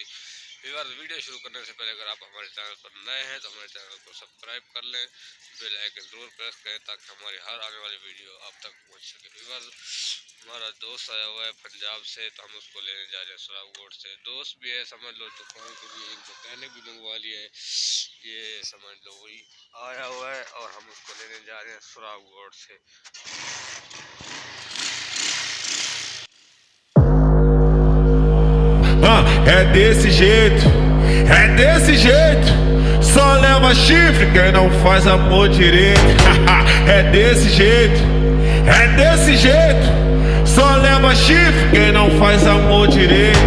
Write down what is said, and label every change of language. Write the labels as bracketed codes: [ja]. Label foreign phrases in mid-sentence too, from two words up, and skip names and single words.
[hi] व्यूअर, वीडियो शुरू करने से पहले अगर आप हमारे चैनल पर नए हैं तो हमारे चैनल को सब्सक्राइब कर लें, [en] bell icon [hi] जरूर प्रेस करें ताकि हमारी हर आने वाली वीडियो आप तक पहुँच सके। व्यूअर, हमारा दोस्त आया हुआ है पंजाब से, तो हम उसको लेने जा रहे हैं सुरागोट से। दोस्त भी है, समझ लो दुकान के लिए एक मैकेनिक भी मंगवा लिया है, ये समझ लो वही आया हुआ है और हम उसको लेने जा रहे हैं सुरागोट से। [pt] É desse jeito, só leva chifre quem não faz amor direito. É desse jeito, só leva chifre quem não faz amor direito.